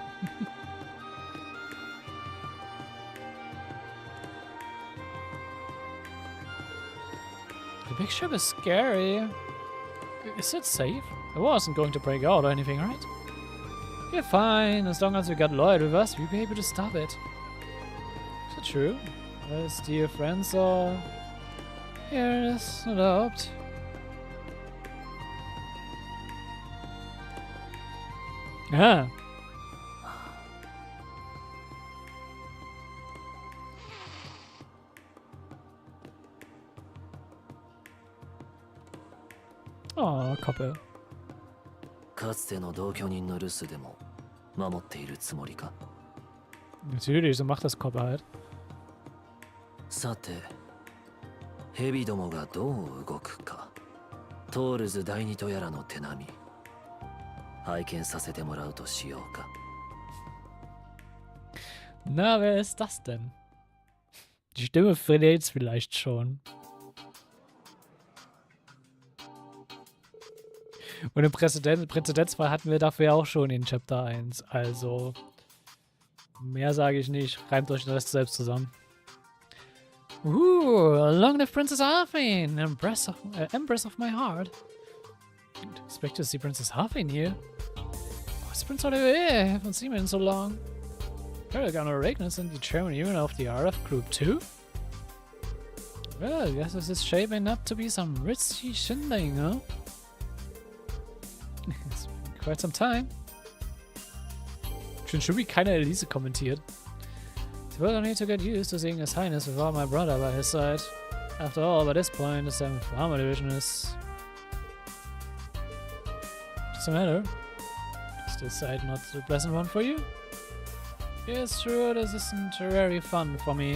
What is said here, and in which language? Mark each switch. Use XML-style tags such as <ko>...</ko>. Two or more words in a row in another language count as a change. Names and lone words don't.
<en>The big ship is scary. Is it safe? It wasn't going to break out or anything, right? You're fine. As long as you got Lloyd with us, we'll be able to stop it. Is it true? As dear friends are... Here it is, no doubt. Ah. Oh, Koppel.</en> <ja>かつての同居人の留守でも守っているつもりか。</ja> <de>Natürlich, so macht das Koppel halt.</de> <ja>さて、蛇どもがどう動くか。トールズ第二とやらの手並み。拝見させてもらうとしようか。</ja> <de>Na, wer ist das denn? Die Stimme verrät's vielleicht schon. Und im Präzedenzfall hatten wir dafür ja auch schon in Chapter 1. Also, mehr sage ich nicht. Reimt euch den Rest selbst zusammen.</de> <en>Long live Princess Harfine, Empress of my heart. Didn't expect to see Princess Harfine here. Oh, it's Prince Olivier. I haven't seen him in so long. Paragon Aragnus and the chairman even of the RF Group too? Well, I guess this is shaping up to be some risky shindig, huh? It's been quite some time.</en> <de>Schon wie keiner Elise kommentiert.</de> <en>Well, I need to get used to seeing His Highness without my brother by his side. After all, by this point, the 7th Armor Division is... What's the matter? Is this side not a pleasant one for you? Yes, true, this isn't very fun for me.</en>